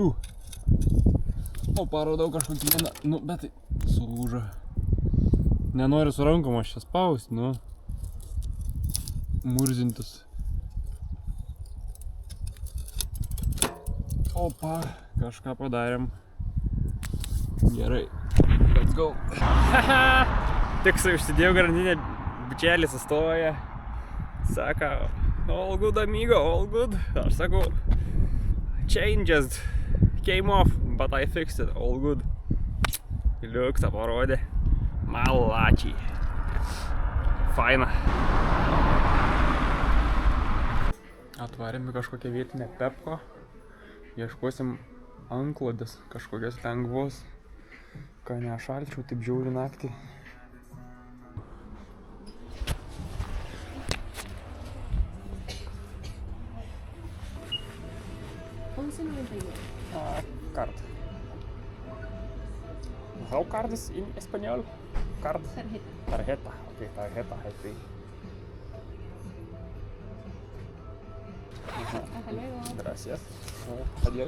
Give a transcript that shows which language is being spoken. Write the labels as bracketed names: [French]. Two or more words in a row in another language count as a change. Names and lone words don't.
[Lithuanian] O parodau kažkokį vieną, nu bet tai sulūžo. Nenoriu su rankom aš čia spausti, nu. Murzintis. Opa, kažką padarėm. Gerai, [English] let's go. [Lithuanian] Haha, tiksai užsidėjau grandinę, bičelis sustoja. [English] Saka, all good amigo, all good. [Lithuanian] Aš sakau, [English] changes came off, but I fixed it, all good. [Lithuanian] Liuksą parodė. Malačiai. Faina. Atvarėm į kažkokią vietinę Pepko. Ieškosim anklodės kažkokios lengvos. Ką nešalčiau, taip žiauri naktį. [English] Card. How card is in español? Card? [Spanish] Tarjeta. Tarjeta. [English] Ok, [Spanish] tarjeta. Sí. Hasta luego. Gracias. Adiós.